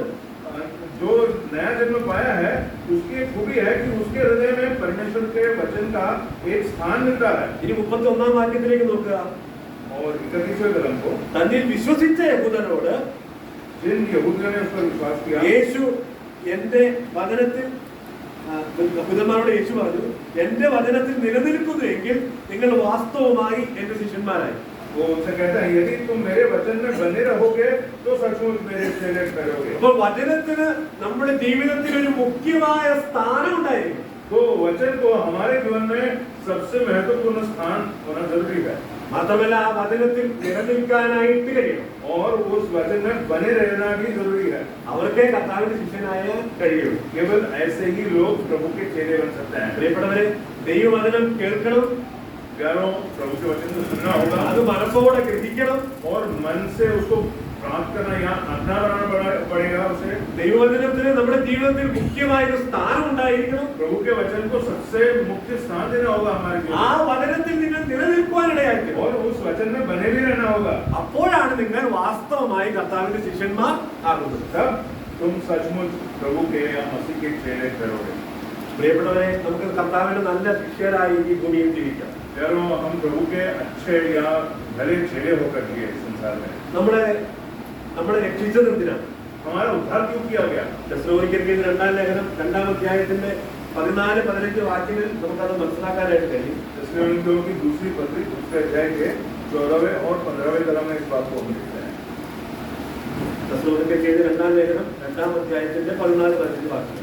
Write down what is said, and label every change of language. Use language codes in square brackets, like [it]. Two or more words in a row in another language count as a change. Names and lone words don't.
[hi] जो नया जन्म पाया है उसकी एक खूबी है कि उसके हृदय में परमेश्वर के वचन का एक स्थान मिलता है। [ml] ഇനി 31-ാം വാക്യത്തിലേക്ക് നോക്കുക. [hi] और 31वें कलम को, [ml] തന്നിൽ വിശ്വസിച്ച യഹൂദരോട് [hi] जिन यहूदियों ने उस पर विश्वास किया, [ml] യേശു എന്റെ വചനത്തിൽ യഹൂദന്മാരോട് യേശു പറഞ്ഞു, എന്റെ വചനത്തിൽ നിലനിൽക്കുന്നു എങ്കിൽ നിങ്ങൾ വാസ്തവമായി എന്റെ ശിഷ്യന്മാരായി. [hi] वो उनसे कहता है, यदि तुम मेरे वचन में बने रहोगे तो सचमुच मेरे चेले ठहरोगे। [ml] അപ്പോൾ വചനത്തിന് നമ്മുടെ ജീവിതത്തിൽ ഒരു മുഖ്യമായ സ്ഥാനം ഉണ്ടായിരിക്കും. [hi] तो वचन को हमारे जीवन में सबसे महत्वपूर्ण स्थान होना जरूरी है। [ml] മാത്രമല്ല ആ വചനത്തിൽ നിലനിൽക്കാനായിട്ട് കഴിയണം. [hi] और उस वचन में बने रहना भी जरूरी है। [ml] അവർക്കേ കർത്താവിന്റെ ശിഷ്യനായ കഴിയുള്ളൂ. [hi] केवल ऐसे ही लोग प्रभु के चेले बन सकते हैं। [ml] പ്രിയപ്പെട്ടവരെ, ദൈവവചനം കേൾക്കണം, [hi] प्यारों, प्रभु के वचन को सुनना होगा [ml] അത് മനസ്സോടെ ഗ്രഹിക്കണം, [hi] और मन से उसको प्राप्त करना या अपना बनाना पड़ेगा उसे। [ml] ദൈവവചനത്തിന് നമ്മുടെ ജീവിതത്തിൽ മുഖ്യമായ ഒരു സ്ഥാനം ഉണ്ടായിരിക്കണം. [hi] प्रभु के वचन को सबसे मुख्य स्थान देना होगा हमारे जीवन [ml] ആ [hi] में, [ml] വചനത്തിൽ നിങ്ങൾ നിലനിൽക്കുവാനിടയായിരിക്കണം. [hi] और उस वचन में बने भी रहना होगा। [ml] അപ്പോഴാണ് നിങ്ങൾ വാസ്തവമായി കർത്താവിന്റെ ശിഷ്യന്മാർ ആകുന്നത്. [hi] तब तुम सचमुच प्रभु के या मसीह के चेले ठहरोगे। [ml] പ്രിയപ്പെട്ടവരെ, നമുക്ക് കർത്താവിന്റെ നല്ല ശിഷ്യരായി ഈ ഭൂമിയിൽ ജീവിക്കാം. [hi] यारों, हम प्रभु के अच्छे या भले चेले होकर के इस संसार में [ml] നമ്മളെ രക്ഷിച്ചത് എന്തിനാണ്? [hi] हमारा उद्धार क्यों किया गया? [ml] തെസ്സലോനിക്കർക്ക് രണ്ടാം ലേഖനം 2-ാം അധ്യായത്തിന്റെ 14-15 വാക്യങ്ങൾ നമുക്കത് മനസ്സിലാക്കാനായിട്ട് കഴിയും. [hi] तेस्सलोनिकियों की दूसरी पत्री उसके अध्याय के 14वें और 15वें कलम में इस बात को हम लिखते हैं। [ml] തെസ്സലോനിക്കർക്ക് 2-ാം ലേഖനം 2-ാം അധ്യായത്തിന്റെ 14-15 വാക്യങ്ങൾ.